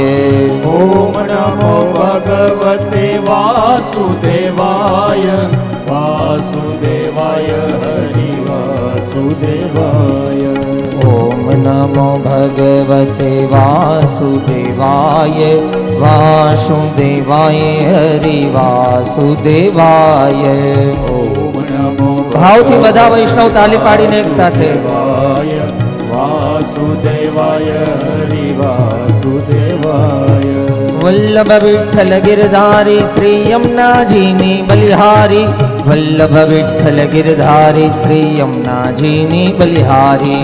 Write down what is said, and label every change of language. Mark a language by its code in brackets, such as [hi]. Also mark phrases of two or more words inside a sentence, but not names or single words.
[sa] ओम नमो भगवते वासुदेवाय वासुदेवाय हरि वासुदेवाय। ओम नमो भगवते वासुदेवाय वासुदेवाय हरि वासुदेवाय। ओम नमो [gu] ભાવથી બધા વૈષ્ણવ તાલી પાડીને એક સાથે [sa] वासुदेवाय हरि वासुदेवाय। [gu] વલ્લભ વિઠ્ઠલ ગિરધારી શ્રી યમુનાજીની બલિહારી વલ્લભ વિઠ્ઠલ ગિરધારી શ્રી યમુનાજીની બલિહારી